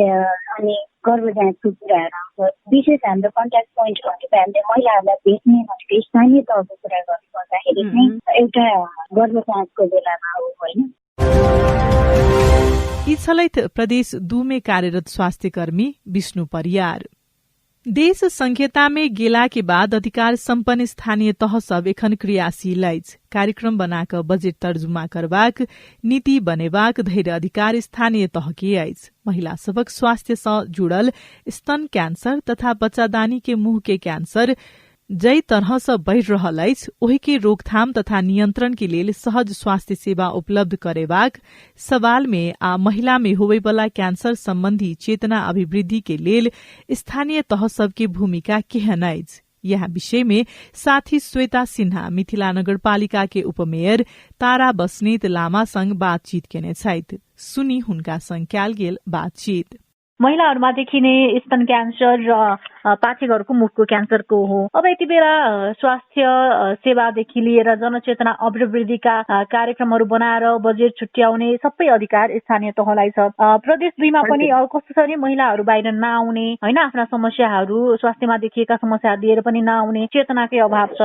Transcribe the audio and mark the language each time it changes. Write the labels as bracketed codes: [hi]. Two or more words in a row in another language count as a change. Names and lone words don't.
[ne] अनि गर्भ जाँचको कुराहरू आउँछ। विशेष हाम्रो [en] contact point [ne] भनेको हामीले महिलाहरूलाई भेट्ने भनेको स्थानीय तहको कुरा गर्नुपर्दाखेरि चाहिँ एउटा गर्भ जाँचको बेलामा हो होइन। [mai] यी छलैत प्रदेश 2 में कार्यरत स्वास्थ्य कर्मी विष्णु परियार। देश संघीयता में गेला के बाद अधिकार संपन्न स्थानीय तह सब एखन क्रियाशील अछि। कार्यक्रम बनाक बजेट तर्जुमा करबाक, नीति बनेबाक धैर्य अधिकार स्थानीय तह के अछि। महिला सबक स्वास्थ्य से जुड़ल स्तन कैंसर तथा बच्चादानी के मुंह के कैंसर जै तरह से बढ़ रहल अछि, ओहि के रोकथाम तथा नियंत्रण के लेल सहज स्वास्थ्य सेवा उपलब्ध करेबाक सवाल में आ महिला में होवे वाला कैंसर संबंधी चेतना अभिवृद्धि के लेल स्थानीय तह सबके भूमिका केहन अछि। यह विषय में साथी श्वेता सिन्हा मिथिला नगरपालिका के उपमेयर तारा बस्नेत लामा संग बातचीत केने छथि। सुनी हुनका संग कयल गेल बातचीत। [ne] महिलाहरूमा देखिने स्तन क्यान्सर र पाठेघरको मुखको क्यान्सरको हो। अब यति बेला स्वास्थ्य सेवादेखि लिएर जनचेतना अभिवृद्धिका कार्यक्रमहरू बनाएर बजेट छुट्याउने सबै अधिकार स्थानीय तहलाई छ। प्रदेश 2 मा पनि कस्तो छ भने महिलाहरू बाहिर नआउने होइन, आफ्ना समस्याहरू स्वास्थ्यमा देखिएका समस्याहरू लिएर पनि नआउने चेतनाकै अभाव छ।